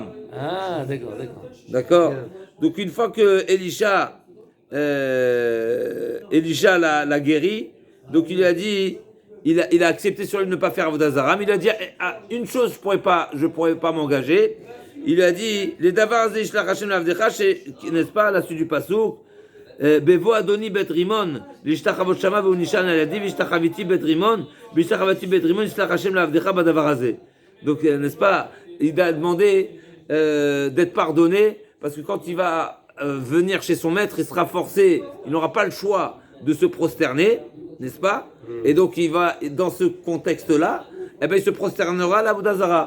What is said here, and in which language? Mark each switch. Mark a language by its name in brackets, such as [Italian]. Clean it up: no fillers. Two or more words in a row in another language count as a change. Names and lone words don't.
[French] Ah, d'accord. D'accord? Donc une fois que Elisha l'a guéri, donc il a dit, il a accepté sur lui de ne pas faire Avodazara, mais il a dit une chose je pourrais pas m'engager. Il lui a dit [Hebrew] לדבר הזה יסלח ה' לעבדך, [French] n'est-ce pas la suite du pasouk, [Hebrew] בבוא אדוני בית רמון להשתחוות שמה והוא נשען על ידי והשתחויתי בית רמון והשתחויתי בית רמון יסלח ה' לעבדך בדבר הזה. [French] Donc n'est-ce pas, il a demandé d'être pardonné parce que quand il va venir chez son maître, il sera forcé, il n'aura pas le choix de se prosterner, n'est-ce pas? Et donc il va, dans ce contexte-là, il se prosternera à l'Avodazara.